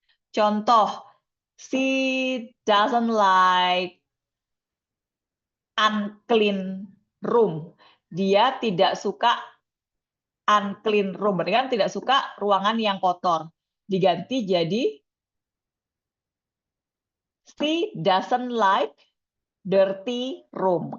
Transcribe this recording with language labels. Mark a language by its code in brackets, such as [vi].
[en] Contoh, she doesn't like unclean room. [id] Dia tidak suka unclean room, berarti kan tidak suka ruangan yang kotor. Diganti jadi [en] she doesn't like dirty room.